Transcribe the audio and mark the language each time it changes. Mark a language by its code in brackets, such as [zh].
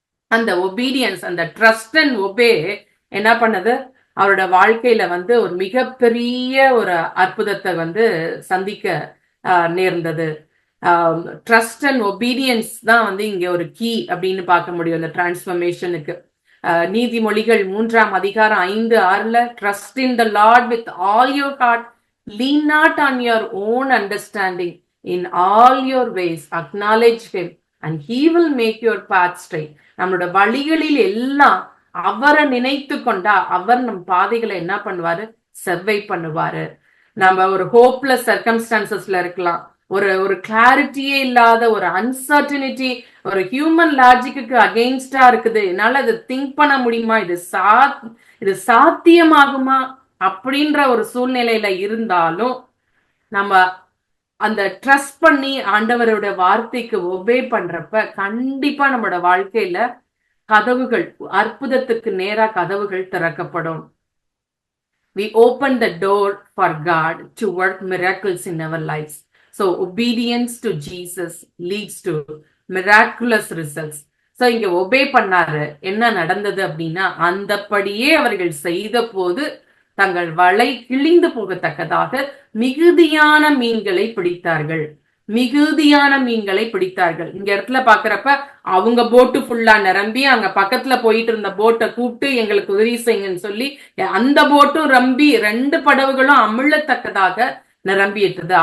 [ta] அந்த ஒபீடியன்ஸ், அந்த trust and obey என்ன பண்ணது, அவரோட வாழ்க்கையில வந்து ஒரு மிகப்பெரிய ஒரு அற்புதத்தை வந்து சந்திக்க நேர்ந்தது. ட்ரஸ்ட் அண்ட் ஒபீடியன்ஸ் தான் வந்து இங்க ஒரு கீ அப்படின்னு பார்க்க முடியும் இந்த டிரான்ஸ்ஃபர்மேஷனுக்கு. நீதிமொழிகள் 3ஆம் அதிகாரம் 5-6ல [en] Trust in the Lord with all your heart, lean not on your own understanding, in all your ways acknowledge him and he will make your path straight. [ta] நம்மளோட வழிகளில் எல்லாம் அவரை நினைத்து கொண்டா அவர் நம் பாதைகளை என்ன பண்ணுவாரு, செவ்வை பண்ணுவாரு. நம்ம ஒரு ஹோப்லெஸ் சர்க்கம்ஸ்டான்சஸ்ல இருக்கலாம், ஒரு கிளாரிட்டியே இல்லாத ஒரு அன்சர்டனிட்டி, ஒரு ஹியூமன் லாஜிக்கு அகெயின்ஸ்டா இருக்குது, என்னால அதை திங்க் பண்ண முடியுமா, இது சாத்தியமாகுமா அப்படின்ற ஒரு சூழ்நிலையில இருந்தாலும் நம்ம அந்த ட்ரஸ்ட் பண்ணி ஆண்டவரோட வார்த்தைக்கு ஒபே பண்றப்ப கண்டிப்பா நம்மளோட வாழ்க்கையில கதவுகள், அற்புதத்துக்கு நேரா கதவுகள் திறக்கப்படும். [en] We open the door for God to work miracles in our lives. So obedience to Jesus leads to miraculous results. [ta] So இங்க ஒபே பண்ணாரு. என்ன நடந்தது அப்படின்னா, அந்தபடியே அவர்கள் செய்த போது தங்கள் வலை கிழிந்து போகத்தக்கதாக மிகுதியான மீன்களை பிடித்தார்கள். மிகுதியான மீன்களை பிடித்தார்கள். இந்த இடத்துல பாக்குறப்ப அவங்க போட்டு ஃபுல்லா நிரம்பி, அங்க பக்கத்துல போயிட்டு இருந்த போட்டை கூப்பிட்டு எங்களுக்கு உதவி செய்யுங்கன்னு சொல்லி அந்த போட்டும் ரம்பி 2 படவுகளும் அமிழத்தக்கதாக நிரம்பிட்டது.